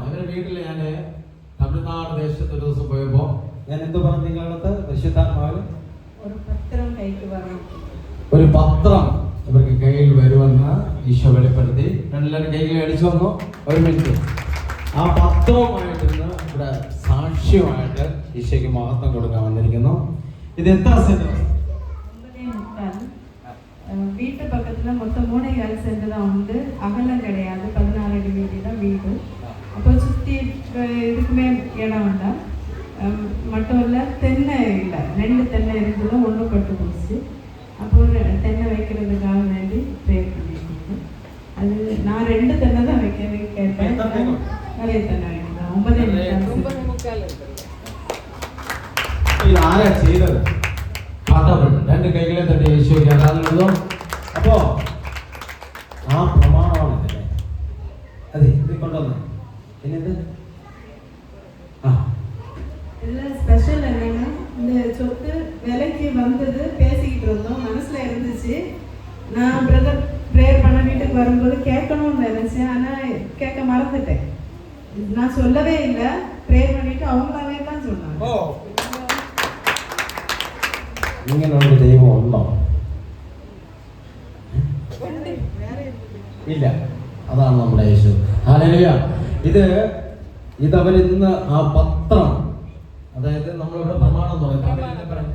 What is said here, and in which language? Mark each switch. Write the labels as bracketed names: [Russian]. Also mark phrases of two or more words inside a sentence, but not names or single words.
[Malayalam] എൻ്റെ വീട്ടിൽ ഞാൻ തമിഴ്നാട് ദേശത്ത് ഒരു ദിവസം പോയപ്പോൾ ഞാൻ എന്ത് പറഞ്ഞു നിങ്ങളടുത്ത് പരിശുദ്ധാത്മാവിൽ ഒരു പത്രം ഇവർക്ക് കയ്യിൽ വരുമെന്ന് ഈശോ വെളിപ്പെടുത്തി. എല്ലാവരും കയ്യിൽ അടിച്ചു വന്നു. ഒരു മിനിറ്റ്. ആ പത്രവുമായിട്ട് ഇന്ന് ഇവിടെ സാക്ഷ്യമായിട്ട് ഈശോയ്ക്ക് മഹത്വം കൊടുക്കാൻ വന്നിരിക്കുന്നു. ഇത് എത്ര സെന്റ്? [Tamil] வீட்டு பக்கத்துல மொத்தம் 3.5 சென்ட் தான் உண்டு. அகலம் கிடையாது. 16 அடி வீதி தான் வீடு. அப்போ சுற்றி இதுக்குமே இடம் உண்டா மட்டும் இல்லை. தென்னை இல்லை, 2 தென்னை இருந்தது, 1 பட்டு போச்சு. அப்போ தென்னை வைக்கிறதுக்காக வேண்டி ப்ரேயர் பண்ணியிருக்கோம். அது நான் 2 தென்னை தான் வைக்க கேட்டேன். நிறைய தென்னை வைக்கிறேன். 9.3 [Malayalam] ഇത് ആരാ ചെയ്തത്? രണ്ട് കൈകളെ തട്ടി യേശുവിനെ ആരാധന. അപ്പോ ആ പ്രമാണമാണ് ഇതിനെ. അതെ, ഇത് കൊണ്ടുവന്നു. പിന്നെന്ത് [Tamil] இதில் ஸ்பெஷல் என்னன்னா, இந்த சொத்து விலைக்கு வந்தது பேசிக்கிட்டு இருந்தோம். மனசில் இருந்துச்சு. நான் [English] brother prayer [Tamil] பண்ண வீட்டுக்கு வரும்போது கேட்கணும்னு நினச்சேன். ஆனால் கேட்க மறந்துட்டேன். நான் சொல்லவே இல்லை. ப்ரேயர் பண்ணிட்டு அவங்களாவே தான் சொன்னாங்க. [Malayalam] ഇങ്ങനൊരു ദൈവം ഉണ്ടോ? ഇല്ല. അതാണ് നമ്മുടെ യേശു. ഹല്ലേലൂയ. ഇതവർ ഇന്ന് ആ പത്രം, അതായത് നമ്മളിവിടെ പ്രമാണം എന്ന് പറയും.